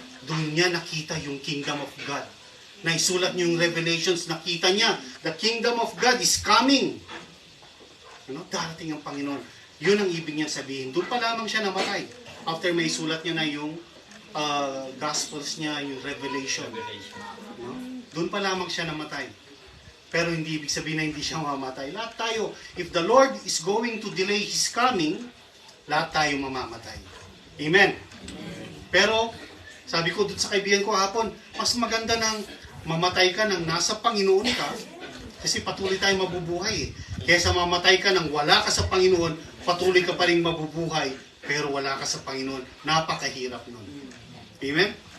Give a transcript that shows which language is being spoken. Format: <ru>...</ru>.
<tl>Doon niya nakita yung kingdom of God. Naisulat niya yung Revelations, nakita niya,</tl> <en>the kingdom of God is coming.</en> <tl>Darating ang Panginoon. Yun ang ibig niya sabihin. Doon pa lamang siya namatay. After may sulat niya na yung Gospels niya, yung Revelation. Doon pa lamang siya namatay. Pero hindi ibig sabihin na hindi siya mamamatay. Lahat tayo,</tl> <en>if the Lord is going to delay His coming,</en> <tl>lahat tayo mamamatay. Amen. Pero, sabi ko doon sa kaibigan ko hapon, mas maganda nang mamatay ka nang nasa Panginoon ka, kasi patuloy tayong mabubuhay. Kaysa mamatay ka nang wala ka sa Panginoon, patuloy ka pa rin mabubuhay, pero wala ka sa Panginoon. Napakahirap nun. Amen?</tl>